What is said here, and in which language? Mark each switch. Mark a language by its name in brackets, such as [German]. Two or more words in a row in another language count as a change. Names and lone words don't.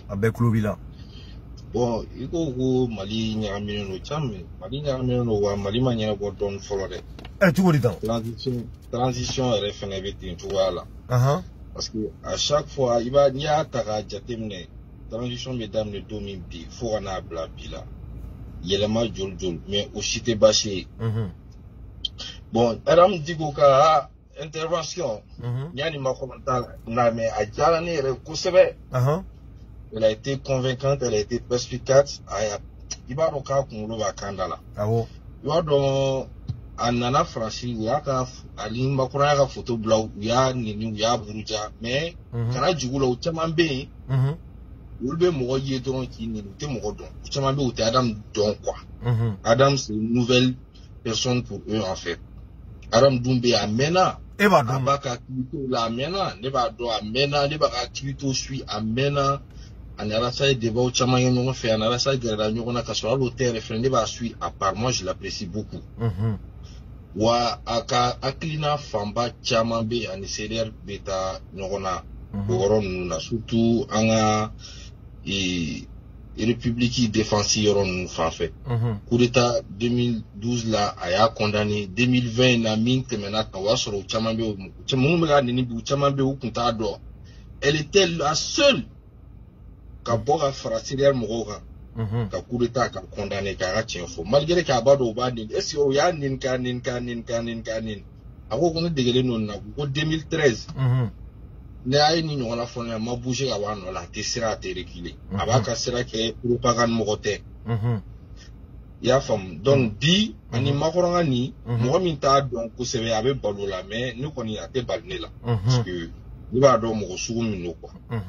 [Bambara] a bɛɛ tulo b'i la bon i ko Mali ɲagaminen don caman Mali ɲagaminen don wa Mali ma ɲɛnabɔ dɔɔnin fɔlɔ dɛ cogo di tan transition yɛrɛ fɛnɛ bɛ ten cogoya la [French] parce que à chaque fois [Bambara] n'i y'a ta k'a jateminɛ transition bɛ daminɛ don min bi fo ka n'a bila bi la yɛlɛma joli mais o si tɛ baasi ye bon Adamu Diko ka intervention yani Macron t'a la mais a diyara ne yɛrɛ kosɛbɛ [French] elle a été convaincante elle a été perspicace [Bambara] i b'a dɔn k'a kunkolo b'a kan da la i b'a dɔn a nana Faransi u y'a ka ani Macron y'a ka photo bila u y'a neni u y'a buruja mais kana jugu la u caman bɛ yen olu bɛ mɔgɔ ye dɔrɔn k'i neni u tɛ mɔgɔ dɔn u caman bɛ yen u tɛ Adamu dɔn quoi Adamu [French] c'est une nouvelle personne pour eux en fait [Bambara] Adamu dun bɛ yen a mɛnna a b'a ka activité la a mɛnna ne b'a dɔn a mɛnna ne b'a ka [French] activité suit [Bambara] a mɛnna a ni Alasa ye débat caman ye ɲɔgɔn fɛ a ni Alasa gɛrɛla ɲɔgɔn na ka sɔrɔ hali o tɛ yɛrɛ fɛnɛ ne b'a [French] suit à part moi je l'apprécie beaucoup [Bambara] wa a ka hakilina fanba caman bɛ yen ani CDR bɛ taa ɲɔgɔn na o yɔrɔ ninnu na surtout an ka [French] république défensive [Bambara] yɔrɔ ninnu fan fɛ [French] coup d'état [Bambara] 2012 la a y'a condamné 2020 na min tɛmɛna kan o y'a sɔrɔ o caman bɛ yen minnu bɛ ka neni bi u caman bɛ yen u kun t'a dɔn [French] elle était la seule [Bambara] ka bɔ ka fara CDR mɔgɔw kan ka coup d'état ka condamné k'a ka tiɲɛ fɔ malgré k'a b'a dɔn o b'a neni [French] est-ce que [Bambara] o y'a neni k'a neni a ko ne degelen don nin na ko 2013 ne y'a ye ni ɲɔgɔnna fɔ ne a ma bouger ka bɔ a nɔ la a tɛ siran a tɛ reculer a b'a ka sira kɛ propagande mɔgɔ tɛ i y'a faamu donc bi ani Macron ka nin mɔgɔ min t'a dɔn kosɛbɛ a bɛ balo la mais ne kɔni a tɛ bali ne la [French] parce que [Bambara] ne b'a dɔn mɔgɔ sugu min don quoi